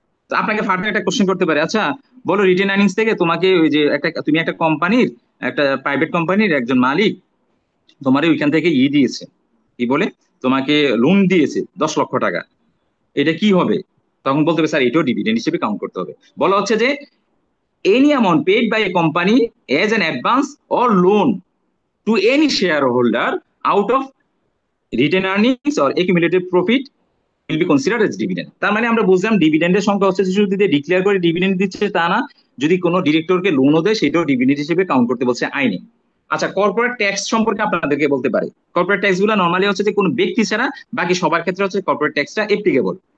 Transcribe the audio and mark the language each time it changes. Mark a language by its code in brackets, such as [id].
[bn] তো আপনাকে ফার্দার একটা কোশ্চেন করতে পারে, আচ্ছা বলো রিটেন আর্নিংস থেকে তোমাকে ওই যে তুমি একটা কোম্পানির, একটা প্রাইভেট কোম্পানির একজন মালিক তোমার ওইখান থেকে দিয়েছে, কি বলে, তোমাকে লোন দিয়েছে 10 লক্ষ টাকা, এটা কি হবে? তখন বলতে হবে স্যার এটাও ডিভিডেন্ড হিসেবে কাউন্ট করতে হবে। বলা হচ্ছে যে [en] any amount paid by a company as an advance or loan to any shareholder out of retained earnings or accumulated profit will be considered as dividend। [bn] তার মানে আমরা বুঝলাম ডিভিডেন্ডের সংখ্যা হচ্ছে শুধু যদি ডিক্লেয়ার করে ডিভিডেন্ড দিচ্ছে তা না, যদি কোনো ডিরেক্টরকে লোনও দেয় সেটাও ডিভিডেন্ড হিসেবে কাউন্ট করতে বলছে আইনে। আচ্ছা, কর্পোরেট ট্যাক্স সম্পর্কে আপনাদেরকে বলতে পারি। কর্পোরেট ট্যাক্স গুলো নর্মালি হচ্ছে যে কোনো ব্যক্তি ছাড়া বাকি সবার ক্ষেত্রে হচ্ছে কর্পোরেট ট্যাক্সটা এপ্লিকেবল।